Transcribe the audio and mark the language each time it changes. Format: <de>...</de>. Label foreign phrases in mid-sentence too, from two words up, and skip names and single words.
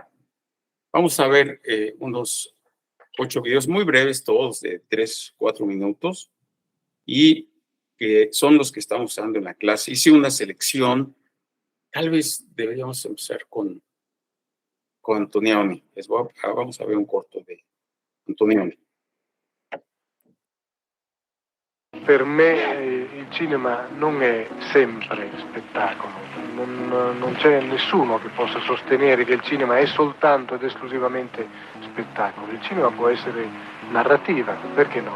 <es>Vamos a ver unos 8 videos muy breves, todos de 3-4 minutos, y que son los que estamos usando en la clase. Hice una selección, tal vez deberíamos empezar con Antonioni. Vamos a ver un corto de Antonioni.</es> <it>Per me il cinema non è sempre spettacolo, non c'è nessuno che possa sostenere che il cinema è soltanto ed esclusivamente spettacolo. Il cinema può essere narrativa, perché no?</it>